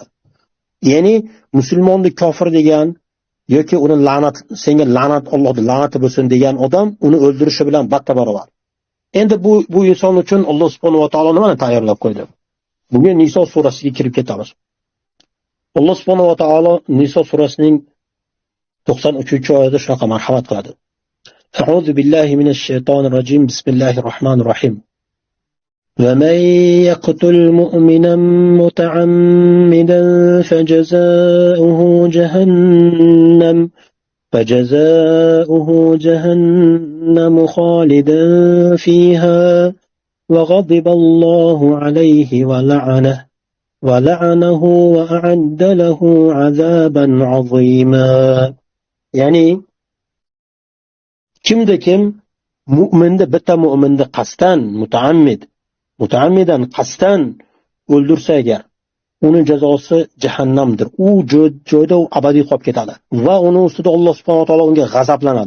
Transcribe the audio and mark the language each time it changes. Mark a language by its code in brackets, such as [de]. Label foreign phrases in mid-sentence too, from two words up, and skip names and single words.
[uz] Ya'ni musulmonni kofir degan yoki uni senga la'nat, Allohning la'nati bo'lsin degan odam uni o'ldirishi bilan barobar. Endi bu inson uchun [ar] الله سبحانه وتعالى [uz] nimani tayyorlab qo'ydi? Bugun Niso surasiga kirib ketamiz. [ar] الله سبحانه وتعالى [uz] Niso surasining 93-oyatida shunaqa marhamat qiladi. [ar] أعوذ بالله من الشيطان الرجيم. بسم الله الرحمن الرحيم. ومن يقتل مؤمنا متعمدا فجزاؤه جهنم خالدا فيها وغضب الله عليه ولعنه وأعد له عذابا عظيما. [uz] Ya'ni kimda kim mu'minni, bitta mu'minni qasdan, mutaammidan qasdan o'ldirsa agar, uni jazosi jahannamdir. U joyda u abadiy qolib ketadi va uni ustida [ar] الله سبحانه وتعالى [uz] unga g'azablanadi.